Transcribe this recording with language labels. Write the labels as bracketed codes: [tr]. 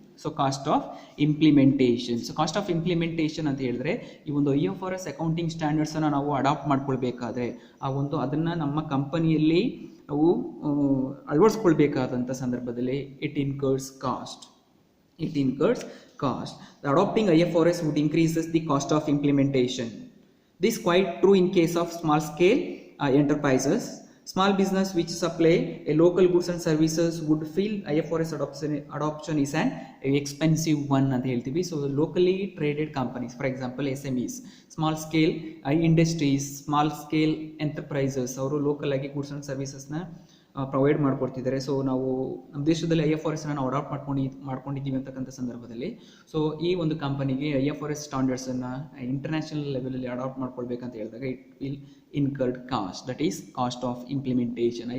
[kn] So cost of implementation ಅಂತ ಹೇಳಿದ್ರೆ ಈ ಒಂದು IFRS ಅಕೌಂಟಿಂಗ್ ಸ್ಟ್ಯಾಂಡರ್ಡ್ಸನ್ನು ನಾವು ಅಡಾಪ್ಟ್ ಮಾಡ್ಕೊಳ್ಬೇಕಾದ್ರೆ ಅದನ್ನು ನಮ್ಮ ಕಂಪನಿಯಲ್ಲಿ ನಾವು ಅಳವಡಿಸ್ಕೊಳ್ಬೇಕಾದಂಥ ಸಂದರ್ಭದಲ್ಲಿ [en] It incurs cost. The adopting IFRS would increases the cost of implementation. This is quite true in case of small scale enterprises. Small business which supply a local goods and services would feel IFRS adoption is an expensive one [kn] ಅಂತ ಹೇಳ್ತೀವಿ. So locally traded companies, for example SMEs, small scale industries, small scale enterprises, ಅವರು local ಆಗಿ goods and ಸರ್ವಿಸಸ್ನ provide ಮಾಡ್ಕೊಡ್ತಿದ್ದಾರೆ. So ನಾವು ನಮ್ಮ ದೇಶದಲ್ಲಿ IFRSನ ನಾವು adapt ಮಾಡ್ಕೊಂಡಿದ್ದೀವಿ ಅಂತಕ್ಕಂಥ ಸಂದರ್ಭದಲ್ಲಿ ಸೊ ಈ ಒಂದು ಕಂಪನಿಗೆ IFRS ಸ್ಟ್ಯಾಂಡರ್ಡ್ಸನ್ನು ಇಂಟರ್ನ್ಯಾಷನಲ್ ಲೆವೆಲಲ್ಲಿ ಅಡಾಪ್ಟ್ ಮಾಡ್ಕೊಳ್ಬೇಕಂತ ಹೇಳಿದಾಗ [en] It will incurred cost, that is cost of implementation.